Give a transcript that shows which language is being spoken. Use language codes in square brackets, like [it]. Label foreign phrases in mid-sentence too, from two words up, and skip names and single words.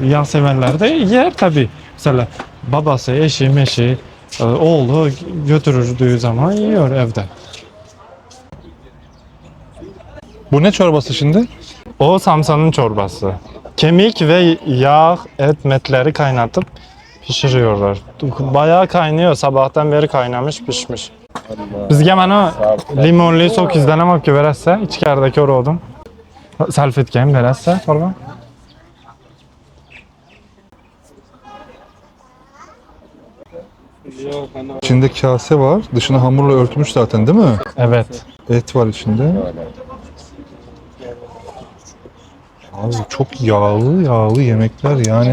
[tr] Yağ severler de yer tabii. Mesela babası, eşi, meşi, oğlu götürürdüğü zaman yiyor evde. Bu ne çorbası şimdi? O samsanın çorbası. Kemik ve yağ, metleri kaynatıp pişiriyorlar. Bayağı kaynıyor. Sabahtan beri kaynamış, pişmiş. [uz] Bizge mana limonli sok izdanam olib berasiz, ichkarida ko'rdim. Salfetga berasiz, Qorboy? [tr] İçinde kase var. Dışına hamurla örtmüş zaten değil mi? Evet. Et var içinde. Abi çok yağlı yemekler yani.